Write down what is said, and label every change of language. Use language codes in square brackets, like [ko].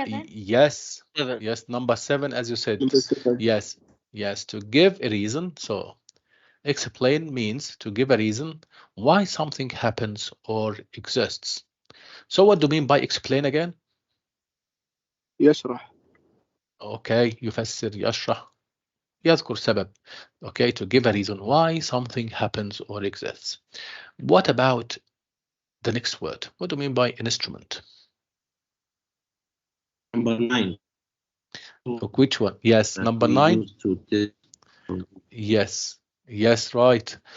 [en] yes, yes, number 7, as you said. Yes, to give a reason. So explain means to give a reason why something happens or exists. So what do you mean by explain again? [ar] يشرح. Okay, يفسر يشرح يذكر سبب. [en] Okay, to give a reason why something happens or exists. What about the next word? What do you mean by instrument? Number 9. Which one? Yes, number 9. Yes, right.